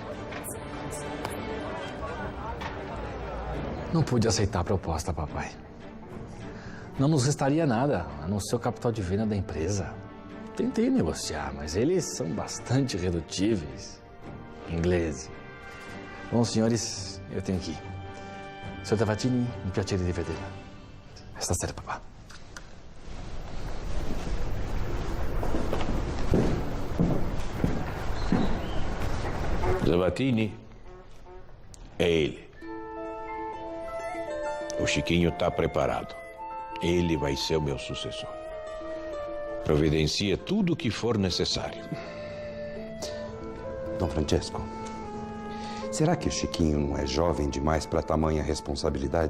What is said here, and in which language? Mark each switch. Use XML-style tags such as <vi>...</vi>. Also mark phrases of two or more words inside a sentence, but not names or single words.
<pt>Não pude aceitar a proposta, papai. Não nos restaria nada, a não ser o capital de venda da empresa. Tentei negociar, mas eles são bastante irredutíveis. Ingleses. Bom, senhores, eu tenho que ir.</pt> <it>Senhor Tavatini, mi piacere di vederla. Stasera, papà.</it> <pt>Tavatini é ele. O Chiquinho está preparado. Ele vai ser o meu sucessor. Providencie tudo o que for necessário. Dom Francesco, será que o Chiquinho não é jovem demais para tamanha responsabilidade?</pt>